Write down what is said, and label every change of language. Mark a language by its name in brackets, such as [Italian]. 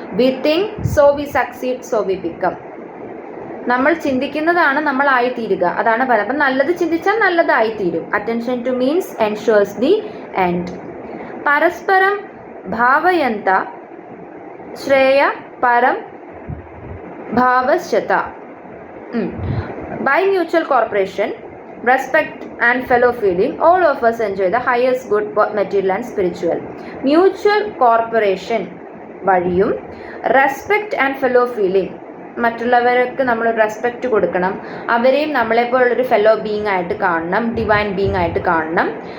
[English] We think so we succeed so we become. [Malayalam] നമ്മൾ ചിന്തിക്കുന്നതാണ് നമ്മൾ ആയിത്തീരുക, അതാണ് പറയുന്നത്. അപ്പം നല്ലത് ചിന്തിച്ചാൽ നല്ലതായിത്തീരും. [English] Attention to means ensures the end. [Sanskrit] പരസ്പരം ഭാവയന്ത ശ്രേയ പരം ഭാവശ്യത. [English] By mutual cooperation, respect and fellow feeling, all of us enjoy the highest good, both material and spiritual. [Malayalam] Mutual cooperation വഴിയും [English] respect and fellow feeling, [Malayalam] മറ്റുള്ളവർക്ക് നമ്മൾ റെസ്പെക്റ്റ് കൊടുക്കണം, അവരെയും നമ്മളെപ്പോലുള്ളൊരു fellow being ആയിട്ട് കാണണം, divine being ആയിട്ട് കാണണം.